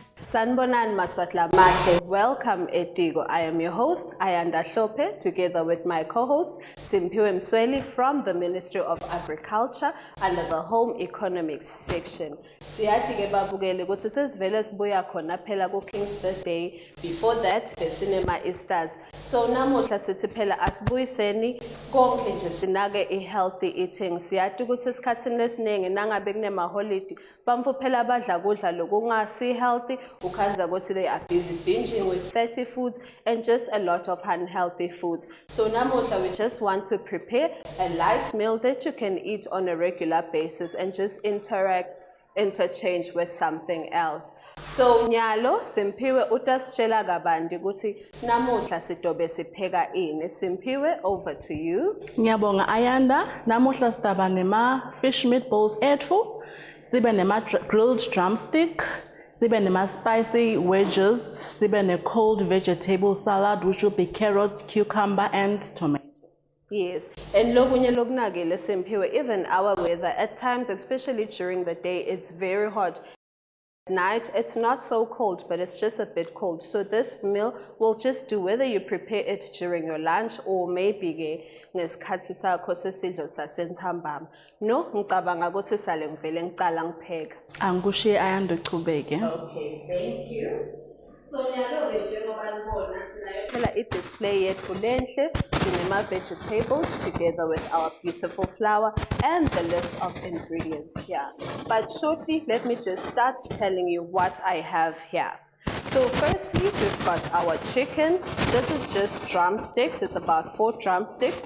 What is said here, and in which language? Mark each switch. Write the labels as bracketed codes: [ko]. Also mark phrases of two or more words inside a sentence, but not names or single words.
[ss] Sanbonan Maswatla Mahle, [en] welcome Etiko. I am your host, Ayanda Hlope, together with my co-host, Simpiwe Msweli from the Ministry of Agriculture under the Home Economics section. [ss] Siyathi ke babukele ukuthi sesivele sibuya khona phela ku King's birthday. [en] Before that, [ss] besinema Easters. So namuhla sithi phela asibuyiseni konke nje sinake i- [en] healthy eating. [ss] Siyathi ukuthi esikhathini esiningi nangabe kunema holiday, bamfu phela badla kudla lokungasi healthy, ukhanza ukuthi [en] they are busy binging with fatty foods and just a lot of unhealthy foods. So namuhla we just want to prepare a light meal that you can eat on a regular basis and just interchange with something else. [ss] So nyalo Simpiwe utasitshela kabanti ukuthi namuhla sidobe sipheka ini. [en] Simpiwe, over to you. [ss] Ngiyabonga Ayanda, namuhla sidaba nema [en] fish meatballs [ss] ethu, sibe nema [en] grilled drumstick, [ss] sibe nema [en] spicy wedges, [ss] sibe ne [en] cold vegetable salad which will be carrots, cucumber and tomato. [ss] Yes, and lokunye lokunakele Simpiwe, [en] even our weather at times, especially during the day, it's very hot. At night, it's not so cold, but it's just a bit cold. So this meal will just do whether you prepare it during your lunch or maybe [ss] ngesikhathi sakho sesidlo sasentambama. No, ngicabanga ukuthi sale ngivele ngicala ngipheka. Angikushiye Ayanda uchubeke. [en] Okay, thank you. So [ss] nyalo njengoba nibona sinayo phela i-display yethu lenhle, [en] sinema vegetables together with our beautiful flour and the list of ingredients here. But shortly, let me just start telling you what I have here. So firstly, we've got our chicken. This is just drumsticks. It's about 4 drumsticks.